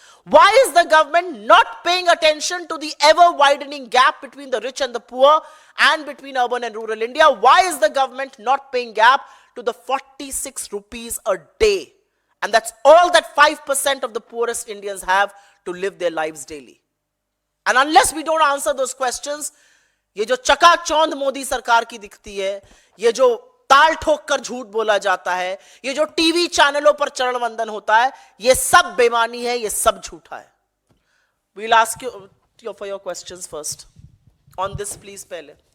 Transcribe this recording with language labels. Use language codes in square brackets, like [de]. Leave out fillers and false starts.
[en] Why is the government not paying attention to the ever-widening gap between the rich and the poor and between urban and rural India? Why is the government not paying gap to the 46 rupees a day? And that's all that 5% of the poorest Indians have to live their lives daily. And unless we don't answer those questions, [hi] ये जो चकाचौंध मोदी सरकार की दिखती है, ये जो ताल ठोक कर झूठ बोला जाता है, ये जो टीवी चैनलों पर चरण वंदन होता है, ये सब बेईमानी है, ये सब झूठा है. [en] We'll ask you for your questions first. On this, please, [hi] पहले.